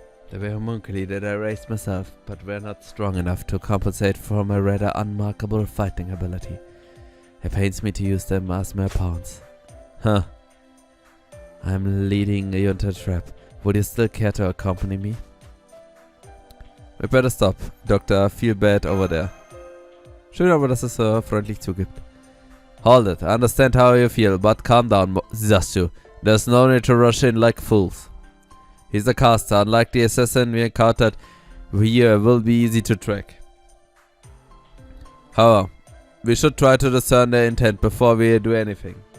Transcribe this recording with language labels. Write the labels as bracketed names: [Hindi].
[English] There were homunculi that I raised myself, but were not strong enough to compensate for my rather unmarkable fighting ability. It pains me to use them as mere pawns. Huh. I'm leading you into a trap. Would you still care to accompany me? We better stop. Doctor, I feel bad over there. [German] Schön aber, dass es so freundlich zugibt. [English] Hold it. I understand how you feel, but calm down, Zasu. There's no need to rush in like fools. He's a caster. Unlike the assassin we encountered here, will be easy to track. However, we should try to discern their intent before we do anything.